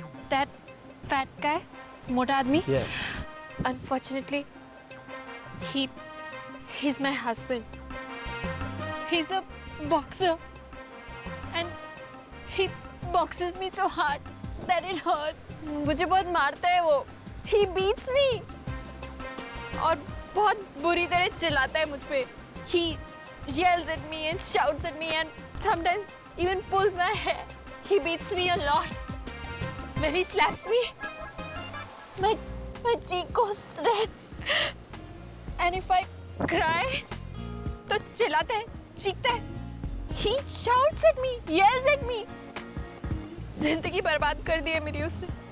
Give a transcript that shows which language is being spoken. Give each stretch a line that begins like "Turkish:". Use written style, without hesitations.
English: That fat guy,
Hindi: mota aadmi?
English: Yeah. Unfortunately, he's my husband. He's a boxer, and he boxes me so hard that it hurts.
Hindi: मुझे बहुत मारता है वो.
English: He beats me.
Hindi: और बहुत बुरी तरह चिल्लाता है मुझ पे.
English: He yells at me and shouts at me and sometimes even pulls my hair. He beats me a lot. When he slaps me, my cheek goes red. And if I cry,
Hindi: तो चिल्लाता है, चीखता है.
English: He shouts at me, yells at me.
Hindi: जिंदगी बर्बाद कर दी है मेरी उसने.